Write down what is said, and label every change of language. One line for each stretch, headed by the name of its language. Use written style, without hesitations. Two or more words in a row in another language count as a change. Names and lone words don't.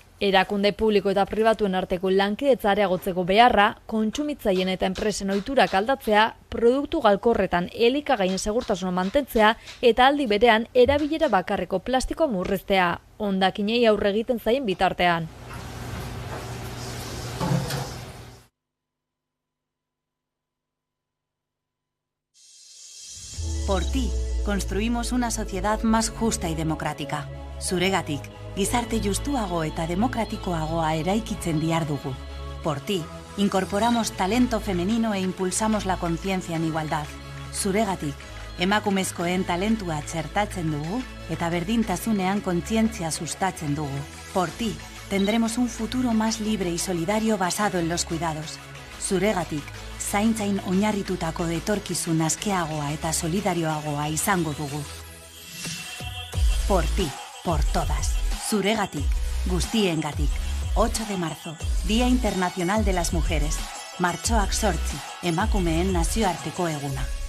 Basque: Erakunde publiko eta pribatuen arteko lankidetza areagotzeko beharra, kontsumitzaien eta enpresen ohiturak aldatzea, produktu galkorretan elikagaien segurtasuna mantentzea eta aldi berean erabilera bakarreko plastiko murriztea, hondakinei aurre egiten zaien bitartean.
Spanish: Por ti, construimos una sociedad más justa y democrática.
Basque: Zuregatik, gizarte justuago eta demokratikoagoa eraikitzen dihardugu.
Spanish: Por ti, incorporamos talento femenino e impulsamos la conciencia en igualdad.
Basque: Zuregatik, emakumezkoen talentua txertatzen dugu eta berdintasunean kontzientzia sustatzen dugu.
Spanish: Por ti, tendremos un futuro más libre y solidario basado en los cuidados.
Basque: Zuregatik, zaintzain oinarritutako etorkizun askeagoa eta solidarioagoa izango dugu.
Spanish: Por ti, por todas.
Basque: Zuregatik, guztiengatik.
Spanish: 8 de marzo, Día Internacional de las Mujeres.
Basque: Martxoak 8, emakumeen nazioarteko eguna.